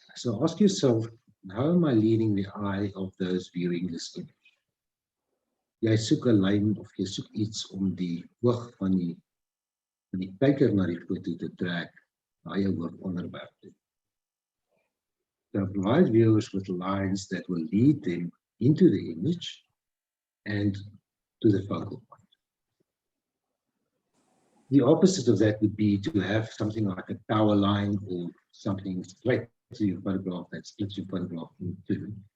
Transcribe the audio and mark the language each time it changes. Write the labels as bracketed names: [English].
[English] So ask yourself, how am I leading the eye of those viewing this image? [Afrikaans] Jy soek 'n lyn of jy soek iets om die oog van die kyker na die foto te trek, na jou hoofonderwerp toe. [English] So provide viewers with lines that will lead them into the image and to the focal point. The opposite of that would be to have something like a power line or something straight to your photograph that splits your photograph in two.